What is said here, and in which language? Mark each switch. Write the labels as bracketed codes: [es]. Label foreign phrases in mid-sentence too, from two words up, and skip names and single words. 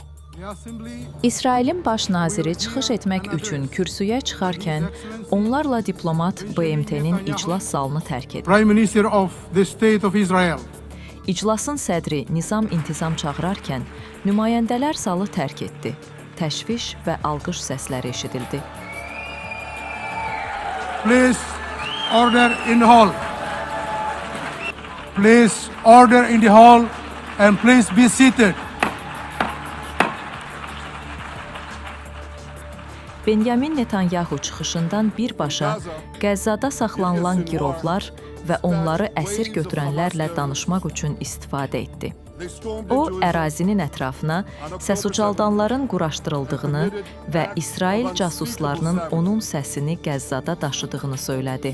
[az] İsrailin baş naziri çıxış etmək üçün kürsüyə çıxarkən onlarla diplomat BMT-nin iclas zalını tərk edib. [en] Prime Minister of the State of Israel. [az] İclasın sədri Nizam İntizam çağırarkən nümayəndələr zalı tərk etdi. Təşviş və alqış səsləri eşidildi. [en] Please order in the hall. Please order in the hall and please be seated. [az] Benyamin Netanyahu çıxışından birbaşa Qəzzada saxlanılan girovlar və onları əsir götürənlərlə danışmaq üçün istifadə etdi. O, ərazinin ətrafına səsucaldanların quraşdırıldığını və İsrail casuslarının onun səsini Qəzzada daşıdığını söylədi.